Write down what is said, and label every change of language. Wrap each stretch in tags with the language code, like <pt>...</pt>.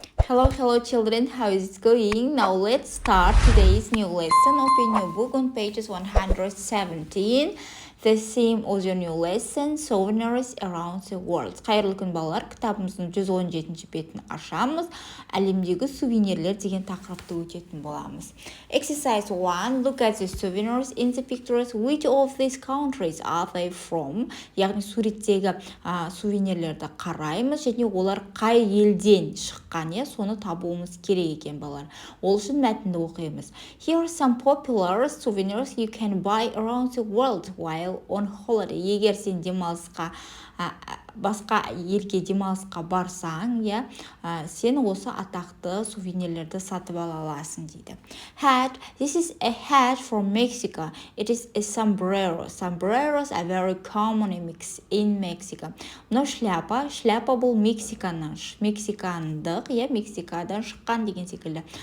<en>Hello children, how is it going? Now let's start today's new lesson. Open your book on pages 117. The theme of your new lesson, Souvenirs around the world.</en> <kk>Қайырлы күн балалар, кітабымыздың 117-ші бетін ашамыз. Әлемдегі сувенирлер деген тақырыпты өтетін боламыз.</kk> <en>Exercise 1. Look at the souvenirs in the pictures. Which of these countries are they from?</en> <kk>Яғни суреттегі сувенирлерді қараймыз және олар қай елден шыққан, соны табуымыз керек екен балалар. Ол үшін мәтінді оқимыз.</kk> <en>Here are some popular souvenirs you can buy around the world while on holiday.</en> <kk>Егер сен демалысқа басқа елге демалысқа барсаң, сен осы атақты сувенирлерді сатып ала аласың дейді.</kk> <en>Hat. This is a hat from Mexico. It is a sombrero. Sombreros are very common in Mexico.</en> <kk>Мынау шляпа бұл Мексикандық, Мексикадан шыққан деген секілді.</kk>